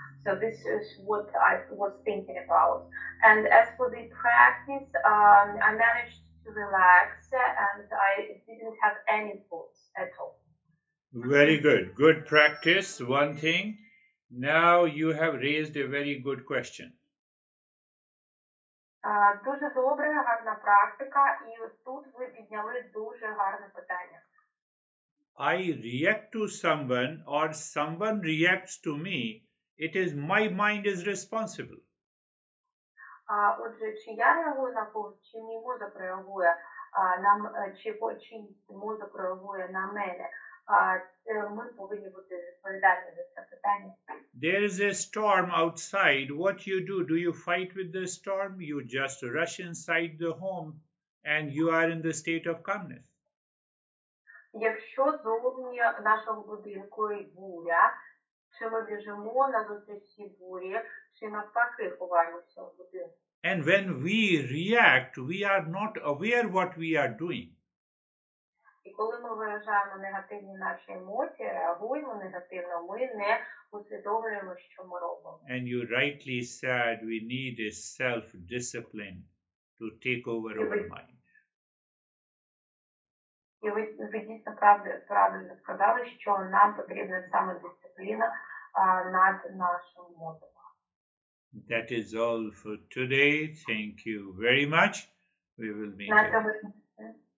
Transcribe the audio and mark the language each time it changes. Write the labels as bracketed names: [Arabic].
[English] So this is what I was thinking about. And as for the practice, I managed to relax and I didn't have any thoughts at all. Very good. Good practice, one thing. Now you have raised a very good question. [Ukrainian] Дуже добре, гарна практика, і тут ви підняли дуже гарне питання. [English] I react to someone or someone reacts to me, it is my mind is responsible. [Ukrainian] Отже, чи я реагую на когось, чи мій мозок реагує, чи мозок реагує на мене, ми повинні бути відповідальні за це питання. [English] There is a storm outside. What you do? Do you fight with the storm? You just rush inside the home and you are in the state of calmness. [Ukrainian] Якщо зовні нашого будинку і буря, чи ми біжимо на зустріч цій бурі, чи навпаки ховаємося в будинку? [English] And when we react, we are not aware what we are doing. [Ukrainian] І коли ми виражаємо негативні наші емоції, реагуємо негативно, ми не усвідомлюємо, що ми робимо. [English] And you rightly said we need a self-discipline to take over our mind. [Ukrainian] І ви дійсно правильно сказали, що нам потрібна саме дисципліна над нашим мозком. [English] That is all for today. Thank you very much. We will meet again.